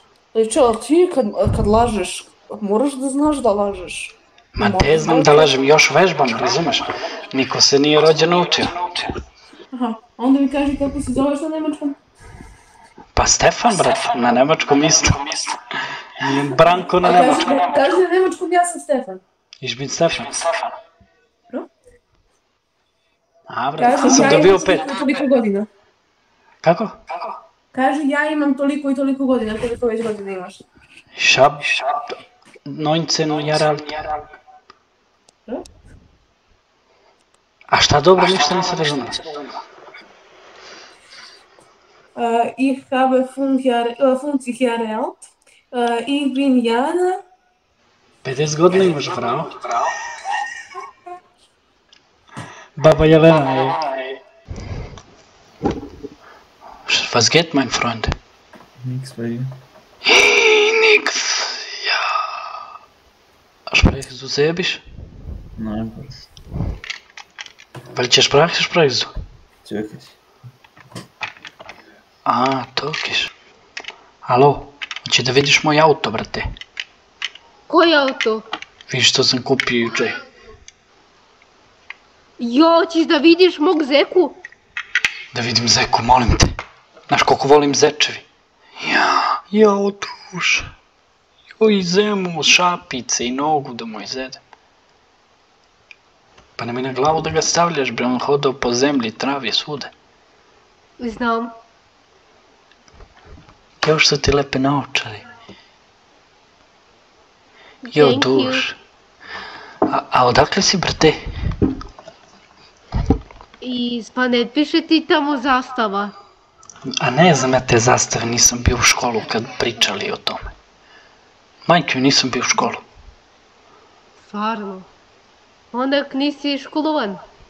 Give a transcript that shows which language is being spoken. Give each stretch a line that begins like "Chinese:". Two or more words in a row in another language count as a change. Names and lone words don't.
Serbian: Znači, ali ti kad lažeš, moraš da znaš da lažeš. Ma te znam da lažem, još vežbam, razumeš? Niko se nije rođen naučio. Aha, onda mi kaži kako se zoveš na nemačkom. Pa Stefan, brat, na nemačkom isto. I Branko na nemačkom. Kaži na nemačkom, ja sam Stefan.
German: Ich bin Stefan.
Serbian: Bro? A, brat, sam dobio 5. Toliko godina. Kako? Kaži ja imam toliko i toliko godina, koliko već godina imaš.
German: Ich hab 19 Jahre alt.
Serbian: A šta dobro, ništa nisi razumio.
German: Ich habe 50 Jahre alt. Ich bin Jana.
Serbian: 50 godina imaš, bravo. Baba Jelena, ej.
German: Was geht, mein Freund? Nix bei dir. Nix. Ja. Sprichst du Serbisch? Nein, was? Welche Sprache sprichst du? Türkisch. A, Türkisch.
Serbian: Alo, hoće da vidiš moj auto, brate. Koji auto? Vidiš što sam kupio juče. Jo, hoćeš da vidiš mog zeku? Da vidim zeku, molim te. Znaš koliko volim zečevi. Ja, duša. Joj, zemu, šapice i nogu da moj zedem. Pa nemoj na glavu da ga stavljaš, bre, on hodao po zemlji, travi, svude. Znam. Kao što ti lepe naočari. Jo,
English: Thank you.
Serbian: duš. A odakle si, brate? Pa ne piše ti tamo zastava. A ne znam ja te zastave, nisam bio u školu kad pričali o tome. Majke, nisam bio u školu. Stvarno. Onda nisi školovan.